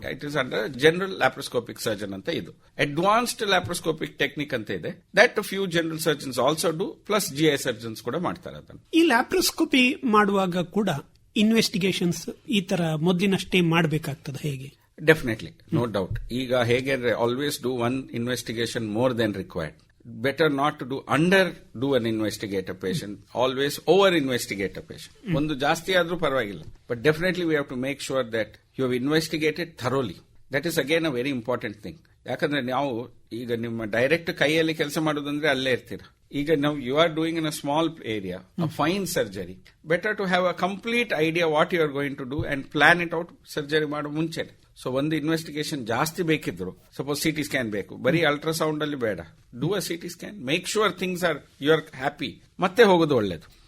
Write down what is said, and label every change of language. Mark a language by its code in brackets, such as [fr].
[en] It is under general laparoscopic surgeon ಅಂತ. [kn] ಇದು advanced laparoscopic technique ಅಂತ ಇದೆ, [en] that few general surgeons also do, plus GI surgeons [kn] ಕೂಡ ಮಾಡ್ತಾರೆ ಅದನ್ನು. ಈ ಲ್ಯಾಪ್ರೋಸ್ಕೋಪಿ ಮಾಡುವಾಗ ಕೂಡ ಇನ್ವೆಸ್ಟಿಗೇಷನ್ಸ್ ಈ ತರ ಮೊದಲಿನಷ್ಟೇ ಮಾಡಬೇಕಾಗ್ತದೆ ಹೇಗೆ? [en] Definitely, no doubt. [kn] ಈಗ ಹೇಗೆ [en] Always do one investigation more than required. Better not to do an investigate a patient, always over investigate a patient. [kn] ಒಂದು ಜಾಸ್ತಿ ಆದ್ರೂ ಪರವಾಗಿಲ್ಲ, [en] but definitely we have to make sure that you have investigated thoroughly. That is again a very important thing. [kn] ಯಾಕಂದ್ರೆ ನಾವು ಈಗ ನಿಮ್ಮ direct ಕೈಯಲ್ಲಿ ಕೆಲಸ ಮಾಡೋದಂದ್ರೆ ಅಲ್ಲೇ ಇರ್ತೀರ. ಈಗ ನಾವು [en] You are doing in a small area, a fine surgery. Better to have a complete idea what you are going to do and plan it out [kn] surgery ಮಾಡೋ ಮುಂಚೆ. ಸೊ ಒಂದು ಇನ್ವೆಸ್ಟಿಗೇಷನ್ ಜಾಸ್ತಿ ಬೇಕಿದ್ರು, ಸಪೋಸ್ CT ಸ್ಕ್ಯಾನ್ ಬೇಕು, ಬರೀ ultrasound ಅಲ್ಲಿ ಬೇಡ, [en] do a CT scan, make sure things are you are happy, [kn] ಮತ್ತೆ ಹೋಗೋದು ಒಳ್ಳೇದು.